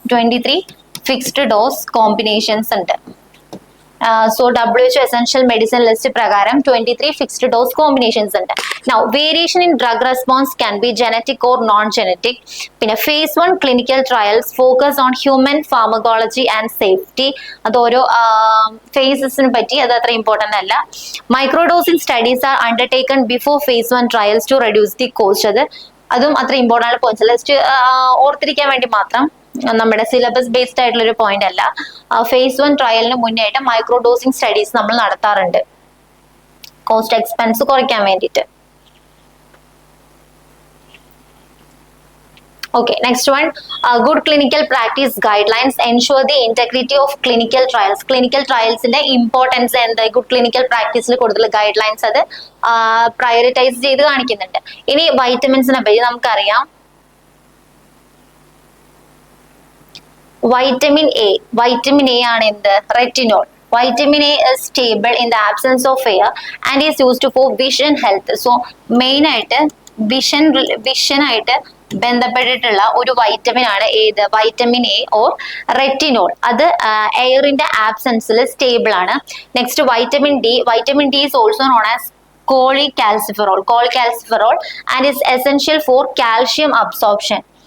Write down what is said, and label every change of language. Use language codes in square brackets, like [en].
[ml] 23 fixed dose combinations ഉണ്ട്. [en] So WHO essential medicine list [ml] പ്രകാരം 23 fixed dose combinations ഉണ്ട്. [en] Now variation in drug response can be genetic or non-genetic. പിന്നെ phase 1 clinical trials focus on human pharmacology and safety. [ml] അത് ഓരോ phases-നെ പറ്റി അത് അത്ര important അല്ല. [en] Microdosing studies are undertaken before phase 1 trials to reduce the cost. അത് [ml] അതും അത്ര ഇമ്പോർട്ടൻ്റ് പോയിന്റ്സ് ജസ്റ്റ് ഓർത്തിരിക്കാൻ വേണ്ടി മാത്രം, നമ്മുടെ സിലബസ് ബേസ്ഡ് ആയിട്ടുള്ള ഒരു പോയിന്റ് അല്ല. phase 1 ട്രയലിന് മുന്നേ ആയിട്ട് മൈക്രോ ഡോസിങ് സ്റ്റഡീസ് നമ്മൾ നടത്താറുണ്ട്, കോസ്റ്റ് എക്സ്പെൻസ് കുറയ്ക്കാൻ വേണ്ടിയിട്ട്. [en] Okay, next one, good clinical practice guidelines ensure the integrity of clinical trials. [ml] Clinical trials ന്റെ ഇമ്പോർട്ടൻസ് എന്ത്, ഗുഡ് ക്ലിനിക്കൽ പ്രാക്ടീസിൽ കൂടുതൽ ഗൈഡ് ലൈൻസ് അത് പ്രയോറിറ്റൈസ് ചെയ്ത് കാണിക്കുന്നുണ്ട്. ഇനി വൈറ്റമിൻസിനെ പറ്റി നമുക്കറിയാം. വൈറ്റമിൻ എ ആണ് എന്ത്, retinol. [en] Vitamin A is stable in the absence of air and is used for vision health. [ml] So main ആയിട്ട് വിഷൻ ആയിട്ട് ബന്ധപ്പെട്ടിട്ടുള്ള ഒരു വൈറ്റമിൻ ആണ് ഏത്, വൈറ്റമിൻ എ ഓർ റെറ്റിനോൾ. അത് എയറിന്റെ ആബ്സെൻസിൽ സ്റ്റേബിൾ ആണ്. [en] Next vitamin D is also known as cholecalciferol and is essential for calcium absorption.